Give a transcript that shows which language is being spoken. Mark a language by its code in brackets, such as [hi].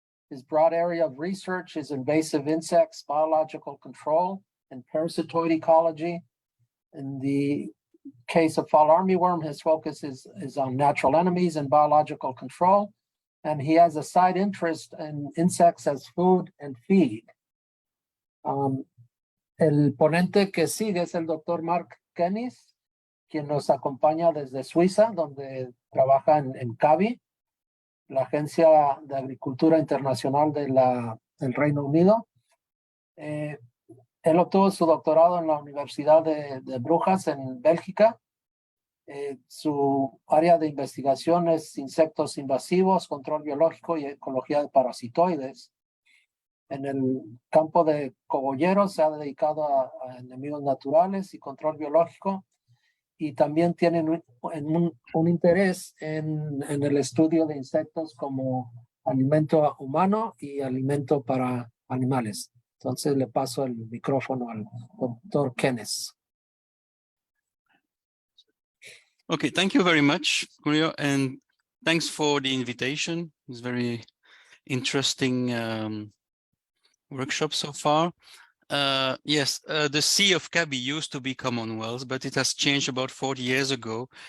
[en] His broad area of research is invasive insects, biological control, and parasitoid ecology. In the case of fall armyworm, his focus is on natural enemies and biological control. And he has a side interest in insects as food and feed. [es] El ponente que sigue es el doctor Marc Kenis, quien nos acompaña desde Suiza, donde trabaja en CABI, la Agencia de Agricultura Internacional del Reino Unido. Él obtuvo su doctorado en la Universidad de Brujas en Bélgica. Su área de investigación es insectos invasivos, control biológico y ecología de parasitoides. En el campo de cogolleros se ha dedicado a enemigos naturales y control biológico, y también tienen un interés en el estudio de insectos como alimento humano y alimento para animales. Entonces le paso el micrófono al doctor Kenis. [en] Okay, thank you very much, Julio, and thanks for the invitation. It's very interesting workshop so far. Yes, the C of CABI used to be Commonwealth, but it has changed about 40 years ago.